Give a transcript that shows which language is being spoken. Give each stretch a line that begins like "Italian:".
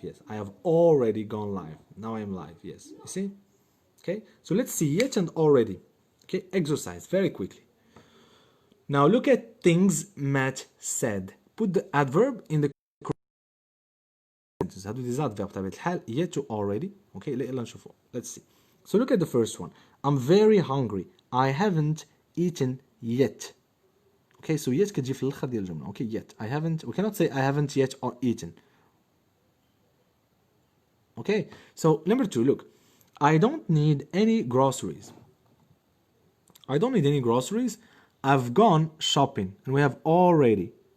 English: Yes, I have already gone live. Now I am live. Yes, you see. Okay, so let's see yet and already. Okay, exercise very quickly. Now look at things Matt said. Put the adverb in the sentences.
Arabic: هادو دي adverb بطبيعة الحال yet to already. Okay, يلا نشوفوا.
English: Let's see. So look at the first one. I'm very hungry. I haven't eaten yet.
Arabic: Okay, so yet كتجي في الآخر ديال الجملة.
English: Okay, yet. I haven't. We cannot say I haven't yet or eaten. Okay, so number 2, look. I don't need any groceries. I don't need any groceries. I've gone shopping. And we have already.